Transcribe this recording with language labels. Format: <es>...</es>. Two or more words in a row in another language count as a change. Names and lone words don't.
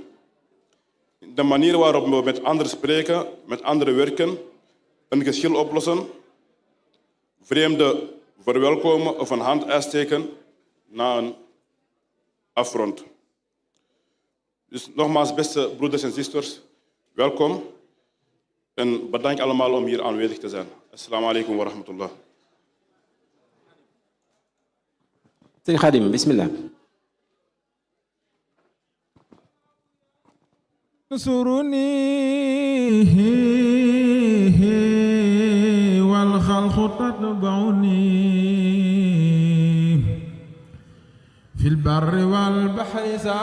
<nl>De manier waarop we met anderen spreken, met anderen werken, een geschil oplossen, vreemden verwelkomen of een hand uitsteken na een affront. Dus nogmaals, beste broeders en zusters, welkom en bedankt allemaal om hier aanwezig te zijn.</nl> <ar>السلام عليكم ورحمة الله. Serigne Khadim, bismillah. انصرني والخلق تتبعني في البر والبحر</ar>